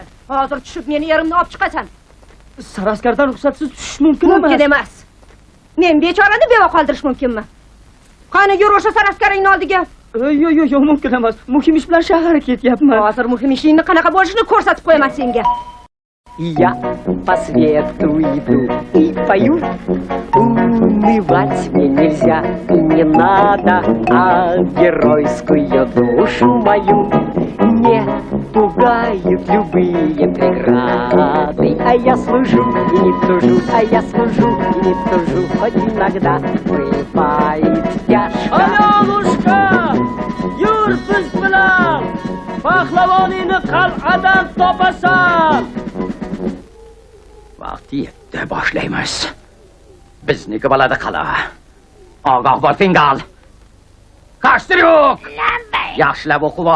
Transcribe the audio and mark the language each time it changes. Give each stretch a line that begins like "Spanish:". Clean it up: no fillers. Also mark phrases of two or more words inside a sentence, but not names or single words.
Uzbek: Hozir tushib meni yerimni olib chiqasan. Saraskardan ruxsatsiz tushish mumkin emas. Mumkin emas. Men bechorani beva qoldirish mumkinmi? Qani yur o'sha saraskarangni oldiga. Yo'q, mumkin emas. Muhim ish bilan shaharga ketyapman. Hozir muhim ishingni qanaqa bo'lishini ko'rsatib qo'yaman senga.
Russian: Я по свету иду и пою. Унывать мне нельзя и не надо, а геройскую душу мою не пугают любые преграды. А я служу и не тужу, хоть иногда бывает тяжко.
Uzbek: Alolushka! Yur biz bilan! Pahlavoningni qal'adan topasan! Vaqti yetdi, boshlaymiz. Bizniki bo'ladi qala. Ogoh bo'l, fingal. Qashtir yo'q. Yaxshilab o'qib ol.